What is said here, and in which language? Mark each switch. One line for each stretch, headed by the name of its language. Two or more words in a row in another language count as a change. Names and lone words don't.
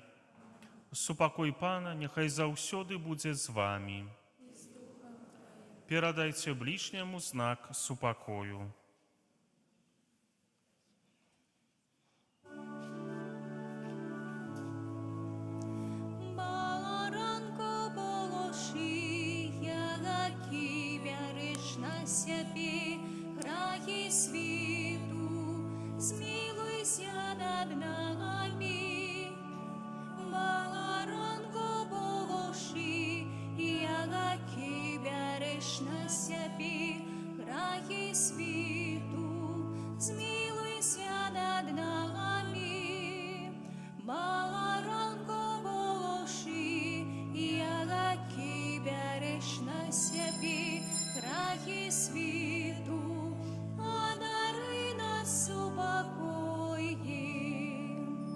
Belarusian: Супакой Пана няхай заўсёды будзе з вамі. Перадайце ближняму знак супакою.
Ukrainian: Баранко Божий, який віриш на себе, грахи світу, змилуйся над нами. Баранко Божий, який віриш на себе, грахи світу, змилуйся над нами. Баранко Божий, який береш на себе грахи світу, одари нас упокоєм.